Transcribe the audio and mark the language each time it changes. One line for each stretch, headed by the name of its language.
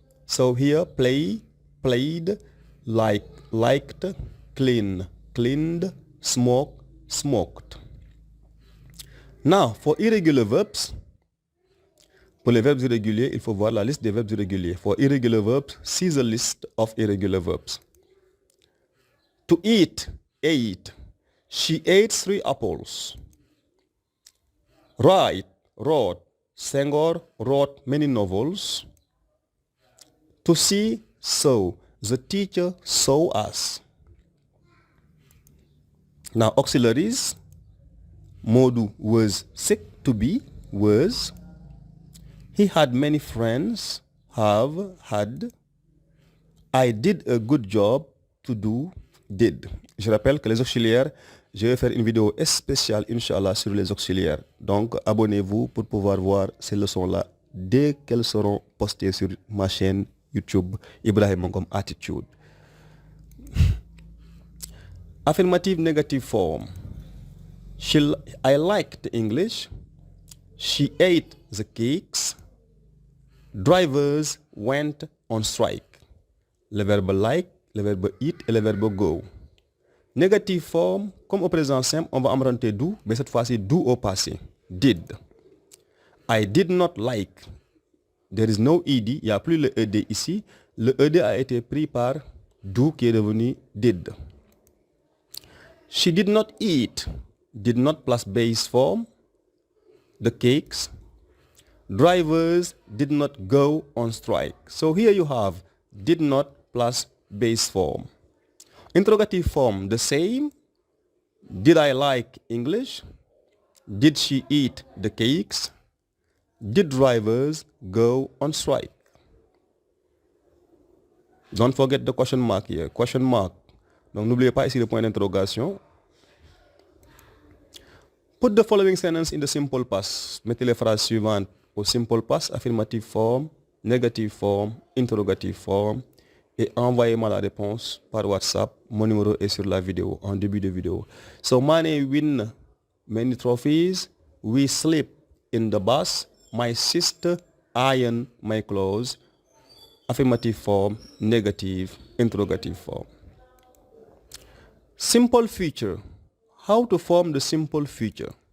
English: So here, play, played, like, liked, clean, cleaned, smoke, smoked. Now, for irregular verbs,
French: pour les verbes irréguliers, il faut voir la liste des verbes irréguliers.
English: For irregular verbs, see the list of irregular verbs. To eat, ate. She ate 3 apples. Write, wrote. Senghor wrote many novels. To see, saw. The teacher saw us. Now, auxiliaries. Modu was sick, to be, was. He had many friends, have, had. I did a good job, to do, did.
French: Je rappelle que les auxiliaires, je vais faire une vidéo spéciale, Inch'Allah, sur les auxiliaires. Donc, abonnez-vous pour pouvoir voir ces leçons-là dès qu'elles seront postées sur ma chaîne YouTube, Ibrahima Ngom Attitude.
English: Affirmative negative form. I liked English. She ate the cakes. Drivers went on strike.
French: le verbe like, le verbe eat et le verbe go. Négative forme, comme au présent simple, on va emprunter do, mais cette fois-ci do au passé. Did.
English: I did not like. There is no ed,
French: il n'y a plus le ed ici. Le ed a été pris par do qui est devenu did.
English: She did not eat. Did not plus base form. The cakes. Drivers did not go on strike. So here you have did not plus base form. Interrogative form, the same. Did I like English? Did she eat the cakes? Did drivers go on strike? Don't forget the question mark here. Question mark.
French: Donc n'oubliez pas ici le point d'interrogation.
English: Put the following sentence in the simple past.
French: Mettez les phrases suivantes au simple past,
English: affirmative form, negative form, interrogative form,
French: et envoyez-moi la réponse par WhatsApp. Mon numéro est sur la vidéo, en début de vidéo.
English: So Mane win many trophies. We sleep in the bus. My sister iron my clothes. Affirmative form, negative, interrogative form. Simple future. How to form the simple future?